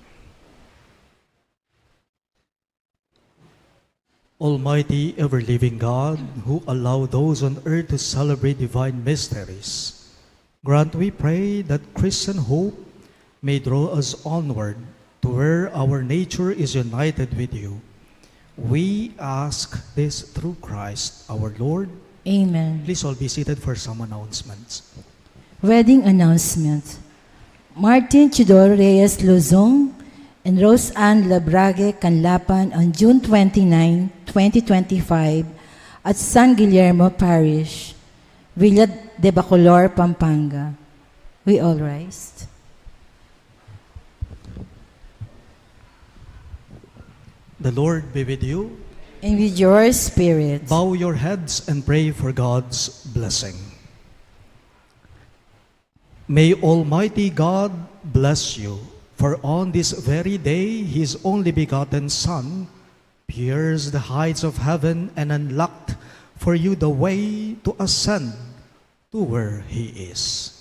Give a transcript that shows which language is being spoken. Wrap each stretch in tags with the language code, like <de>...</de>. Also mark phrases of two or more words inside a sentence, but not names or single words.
<en>Almighty, ever-living God, who allow those on earth to celebrate divine mysteries, grant, we pray, that Christian hope may draw us onward to where our nature is united with you. We ask this through Christ our Lord. Amen. Please all be seated for some announcements. Wedding announcement. Martin Chidor Reyes Luzon and Rose Ann Labrague Canlapan on June 29, 2025 at San Guillermo Parish, Villa de Bacolor, Pampanga. We all rise. The Lord be with you. And with your spirit. Bow your heads and pray for God's blessing. May Almighty God bless you, for on this very day His only begotten Son pierced the heights of heaven and unlocked for you the way to ascend to where He is.</en>